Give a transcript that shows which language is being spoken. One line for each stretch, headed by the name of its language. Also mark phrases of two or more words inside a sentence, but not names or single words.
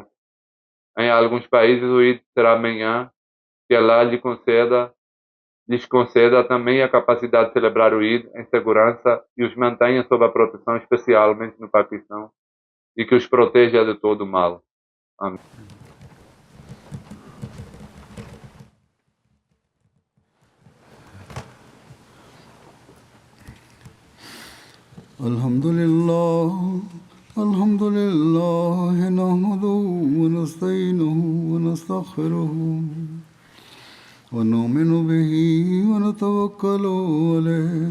Portuguese: Em alguns países o Eid será amanhã, que Allah lhes conceda também a capacidade de celebrar o Eid em segurança e os mantenha sob a proteção, especialmente no Paquistão, e que os proteja de todo o mal. Amém.
Arabic: الحمد لله نحمده ونستعينه ونستغفره ونؤمن به ونتوكل عليه